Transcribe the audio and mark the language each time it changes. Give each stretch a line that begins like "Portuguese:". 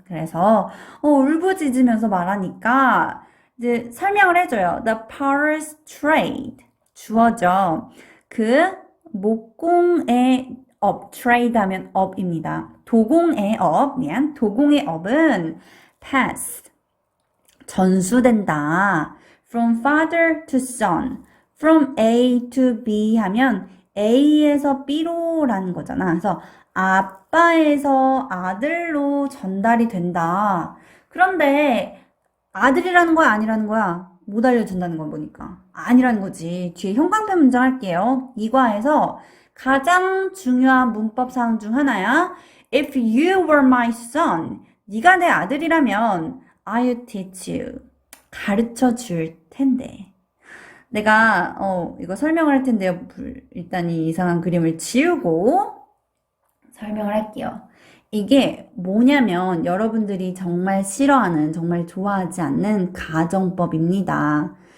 Korean: 그래서 울부짖으면서 말하니까 이제 설명을 해줘요.
English: The potter's trade.
Korean: 주어죠. 그 목공의 업, trade 하면 업입니다. 도공의 업은 pass, 전수된다.
English: From father to son,
Korean: from A to B 하면 A에서 B로라는 거잖아. 그래서 아빠에서 아들로 전달이 된다. 그런데 아들이라는 거야, 아니라는 거야? 못 알려준다는 거 보니까. 아니라는 거지. 뒤에 형광펜 문장 할게요. 이과에서 가장 중요한 문법 사항 중 하나야.
English: If you were my son,
Korean: 네가 내 아들이라면
English: I would teach you.
Korean: 가르쳐 줄 텐데. 내가 이거 설명을 할 텐데요. 일단 이 이상한 그림을 지우고 설명을 할게요. 이게 뭐냐면 여러분들이 정말 싫어하는, 정말 좋아하지 않는 가정법입니다.